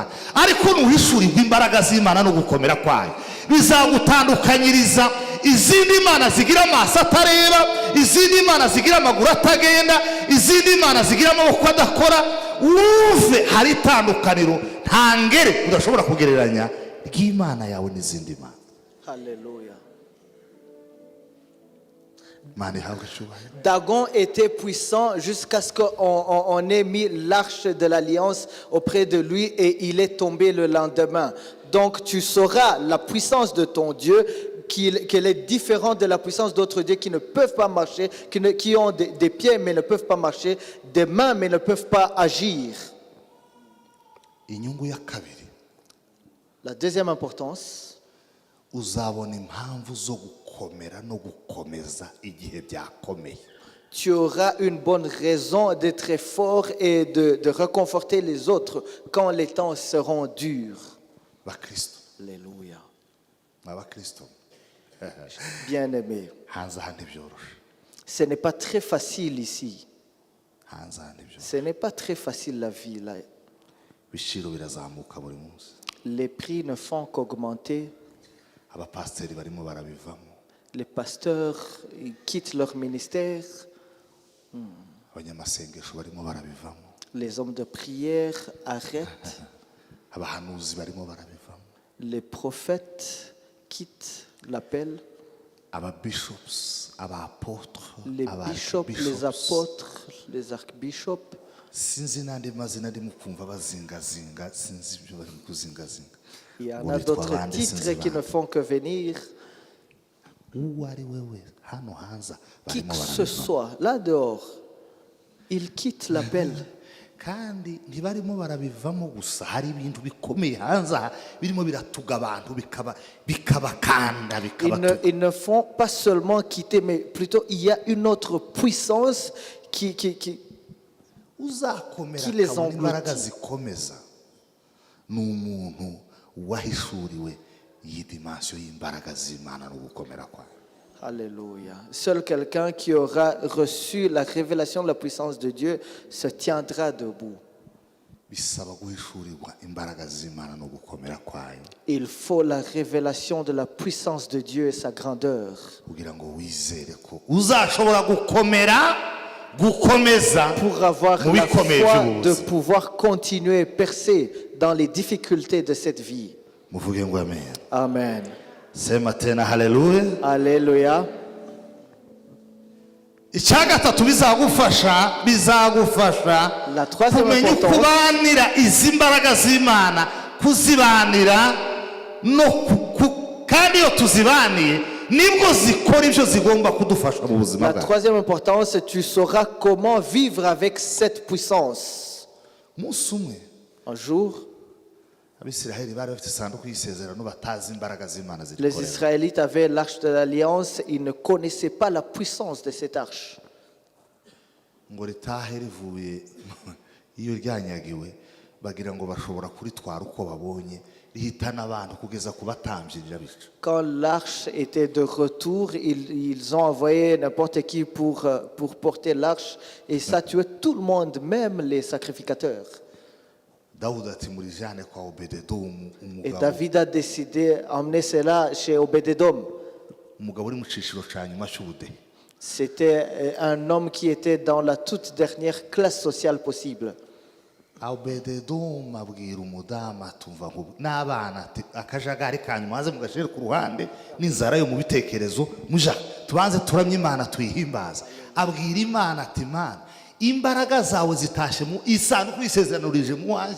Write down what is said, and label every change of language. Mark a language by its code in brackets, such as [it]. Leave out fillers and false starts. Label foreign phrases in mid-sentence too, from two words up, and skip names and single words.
[rw] Ariko nuhishurirwa imbaraga z'Imana no gukomera kwayo, bizagutandukanyiriza izindi mana zigira amaso atareba, izindi mana zigira amaguru atagenda, izindi mana zigira amaboko adakora. Wumve hari itandukaniro ntangere udashobora kugereranya ry'Imana yawe n'izindi mana. Alléluia. Imana ihabwe icyubahiro. [fr] Dagon était puissant jusqu'à ce qu'on ait mis l'arche de l'alliance auprès de lui et il est tombé le lendemain. Donc tu sauras la puissance de ton Dieu, qu'elle est différente de la puissance d'autres dieux qui ne peuvent pas marcher, qui ont des pieds mais ne peuvent pas marcher, des mains mais ne peuvent pas agir. [rw] Inyungu ya kabiri, [fr] La deuxième importance, [rw] uzabona impamvu zo gukomera no gukomeza igihe byakomeye. [fr] tu auras une bonne raison d'être fort et de réconforter les autres quand les temps seront durs. [rw] Bakristo, Alléluia. abakristo, [fr] Bien-aimés, [rw] hanze aha ntibyoroshe, [fr] ce n'est pas très facile ici. [rw] hanze aha ntibyoroshe. [fr] Ce n'est pas très facile la vie là. [rw] Ibiciro birazamuka buri munsi, [fr] Les prix ne font qu'augmenter. [rw] abapasiteri barimo barabivamo, [fr] Les pasteurs ils quittent leur ministère. [rw] abanyamasengesho barimo barabivamo, [fr] Les hommes de prière arrêtent. [rw] abahanuzi barimo barabivamo, [fr] Les prophètes quittent l'appel. [rw] ababishops, abaapôtres, [fr] Les bishops, les apôtres, les archbishops. [rw] sinzi n'andi mazina ndimo kumva bazingazinga, sinzi ibyo barimo kuzingazinga. [fr] Il y en [rw] Ngo [fr] a [rw] bitwa [fr] d'autres [rw] bande, [fr] titres [rw] sinzi [fr] qui ne [rw] bande. [fr] font que venir. [rw] Uwo ari we wese hano hanze [fr] Qui [rw] barimo [fr] que ce [rw] barabivamo, [fr] soit, là dehors, ils quittent l'appel. [rw] kandi ntibarimo barabivamo gusa, hari ibintu bikomeye hanze aha birimo biratuga abantu bikabakanda bikabatuga. [fr] Ils ne font pas seulement quitter, mais plutôt il y a une autre puissance qui [rw] Uzakomera [fr] Qui les [rw] akabona [fr] engloutit. [rw] imbaraga zikomeza ni umuntu wahishuriwe iyi dimension y'imbaraga z'Imana no gukomera kwayo. Alléluia. [fr] Seul quelqu'un qui aura reçu la révélation de la puissance de Dieu se tiendra debout. [rw] Bisaba guhishurirwa imbaraga z'Imana no gukomera kwayo [fr] Il faut la révélation de la puissance de Dieu et sa grandeur [rw] kugira ngo wizere ko uzashobora gukomeza [fr] pour avoir [rw] mu [fr] la [rw] bikomeye [fr] foi de [rw] by'ubuzima. [fr] pouvoir continuer, percer dans les difficultés de cette vie. [rw] Muvuge ngo amen. Amen. [sw] Sema tena haleluya. [fr] Alléluia. [rw] Icya gatatu bizagufasha [fr] La troisième [rw] kumenya [fr] importance, [rw] kubanira izi mbaraga z'Imana, kuzibanira no kandi iyo tuzibaniye nibwo zikora ibyo zigomba kudufasha mu buzima [fr] la [rw] bwacu. [fr] troisième importance, tu sauras comment vivre avec cette puissance. [rw] Umunsi umwe [fr] Un jour, [rw] Abisiraheli bari bafite isanduku y'isezerano batazi imbaraga z'Imana [fr] les [rw] zikorera. [fr] Israélites avaient l'arche de l'Alliance, ils ne connaissaient pas la puissance de cette arche. [rw] Ngo ritahe rivuye iyo ryanyagiwe bagira ngo bashobora kuritwara uko babonye, rihitana abantu kugeza ku batambyi rirabica. [fr] Quand l'arche était de retour, ils ont envoyé n'importe qui pour porter l'arche et ça tuait tout le monde, même les sacrificateurs. [rw] Dawudi ati murijane kwa Obededomu, [fr] Et [rw] umugabo [fr] David a décidé d'emmener cela chez Obédédom. [rw] uri mu ciciro ca nyuma cy'ubudehe. [fr] C'était un homme qui était dans la toute dernière classe sociale possible. [rw] Obededomu abwira umudamu atumva n'abana ati akajagari kanyu maze mugashire ku ruhande n'inzara yo mu bitekerezo muja tubanze turamye Imana tuyihimbaza. Abwira Imana ati Imana, imbaraga zawe zitashe mu isanduku y'isezerano mu wanjye.